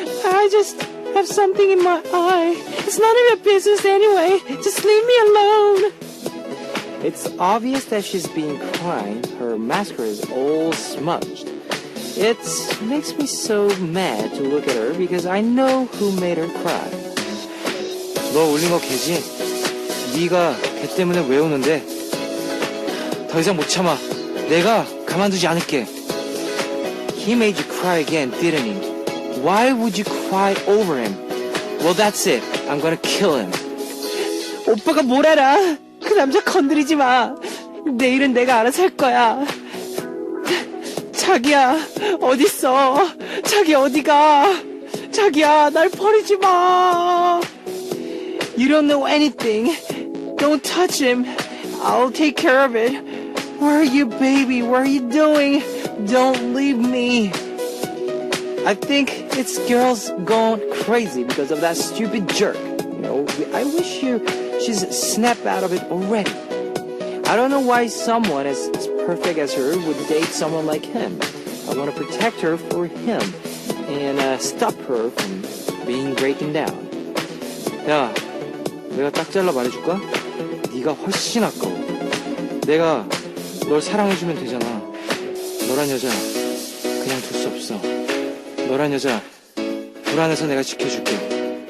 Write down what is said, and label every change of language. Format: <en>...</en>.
<en>I just have something in my eye. It's none of your business anyway. Just leave me alone. It's obvious that she's been crying. Her mascara is all smudged. It makes me so mad to look at her because I know who made her cry.</en> <ko>너 울린 거 걔지? 네가 걔 때문에 왜 우는데? 더 이상 못 참아. 내가 가만두지 않을게.</ko> <en>He made you cry again, didn't he? Why would you cry over him? Well, that's it. I'm gonna kill him.</en> <ko>오빠가 뭘 알아? 그 남자 건드리지 마. 내일은 내가 알아서 할 거야. 자기야, 어딨어? 자기 어디가? 자기야, 날 버리지 마.</ko> <en>You don't know anything. Don't touch him. I'll take care of it. Where are you, baby? What are you doing? Don't leave me. I think it's girls gone crazy because of that stupid jerk. You know, I wish she's snapped out of it already. I don't know why someone as perfect as her would date someone like him. I want to protect her for him and stop her from being breaking down.</en> <ko>야, 내가 딱 잘라 말해줄까? 네가 훨씬 아까워. 내가 널 사랑해주면 되잖아. 너란 여자 그냥 둘 수 없어. 너란 여자 불안해서 내가 지켜줄게.</ko>